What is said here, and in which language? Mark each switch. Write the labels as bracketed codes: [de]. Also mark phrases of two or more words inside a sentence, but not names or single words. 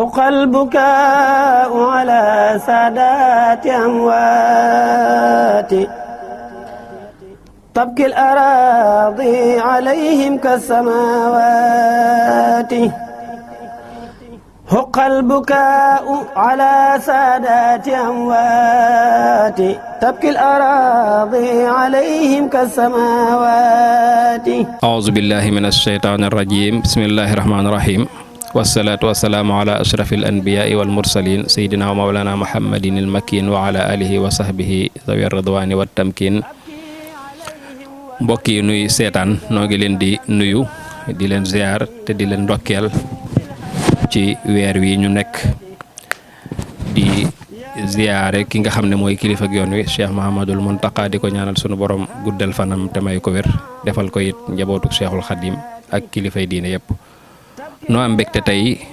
[ar] حق البكاء على سادات أموات تبكي الأراضي عليهم كالسماوات حق البكاء على سادات أموات تبكي الأراضي عليهم كالسماوات أعوذ بالله من الشيطان الرجيم بسم الله الرحمن الرحيم والصلاة والسلام على أشرف الأنبياء والمرسلين سيدنا ومولانا محمد المكين وعلى آله وصحبه ذوي الرضوان والتمكين [wo] mbokk yi nuy seetaan noo ngi leen di nuyu di leen ziar te di leen ndokkeel ci weer wi ñu nekk di ziare ki nga xam ne mooy kilifa ak yoon wi Cheikh Mahamadul Muntaqa di ko ñaanal sunu borom guddal fanam te may ko wér defal ko it njabootu Cheikhul Khadim ak kilifay diine yëpp noo am mbégte tey